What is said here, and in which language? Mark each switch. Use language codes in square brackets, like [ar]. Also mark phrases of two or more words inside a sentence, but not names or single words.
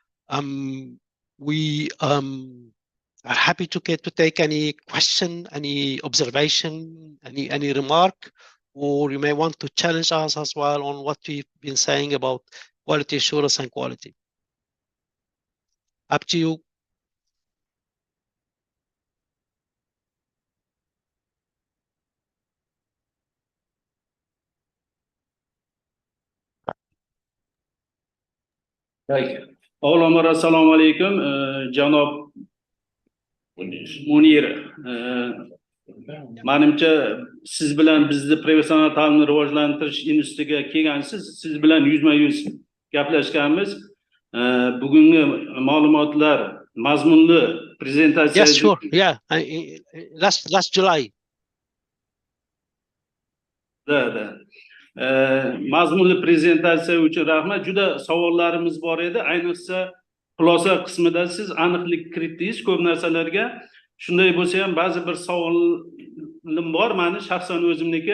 [en] We are happy to take any question, any observation, any remark, or you may want to challenge us as well on what we've been saying about quality assurance and quality. Up to you. [uz] Avvalambor assalomu alaykum, janob Munir. Menimcha siz bilan bizni professional ta'limni rivojlantirish institutiga kelgansiz, siz bilan yuzma-yuz gaplashganmiz. Bugungi ma'lumotlar mazmunli prezentatsiya. [en] Yes, sure. Yeah, last July. [uz] Da. Mazmunli prezentatsiya uchun rahmat. Juda savollarimiz bor edi. Ayniqsa xulosa qismida siz aniqlik kiritdingiz ko'p narsalarga. Shunday bo'lsa ham ba'zi bir savolim bor meni shaxsan o'zimniki.